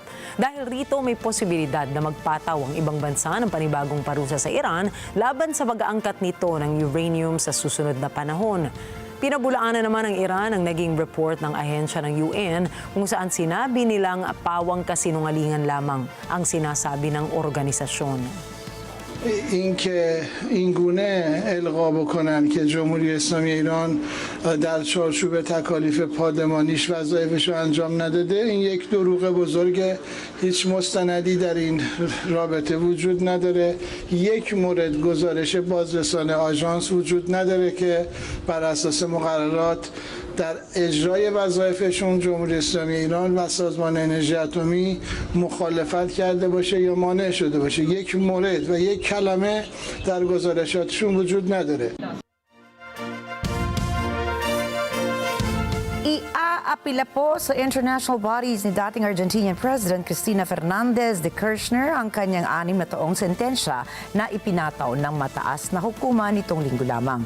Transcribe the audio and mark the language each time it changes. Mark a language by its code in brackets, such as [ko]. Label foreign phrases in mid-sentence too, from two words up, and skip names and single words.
[tl] Dahil rito may posibilidad na magpataw ang ibang bansa ng panibagong parusa sa Iran laban sa pag-aangkat nito ng uranium sa susunod na panahon. Pinabulaanan naman ng Iran ang naging report ng ahensya ng UN kung saan sinabi nilang pawang kasinungalingan lamang ang sinasabi ng organisasyon. [fa] اینکه این گونه القا بکنن که جمهوری اسلامی ایران در چارچوب تکالیف پادمانیش وظایفش رو انجام نداده، این یک دروغ بزرگه. هیچ مستندی در این رابطه وجود نداره. یک مورد گزارش بازرسان آژانس وجود نداره که بر اساس مقررات در اجرای وظایفشون جمهوری اسلامی ایران و سازمان انرژی اتمی مخالفت کرده باشه یا مانع شده باشه. یک مورد و یک کلمه در گزارشاتشون وجود نداره. [tl] Iaapila po sa [en] international bodies [tl] ni dating Argentinian President Cristina Fernandez de Kirchner ang kanyang 6 na taong sentensya na ipinataw ng mataas na hukuman nitong linggo lamang.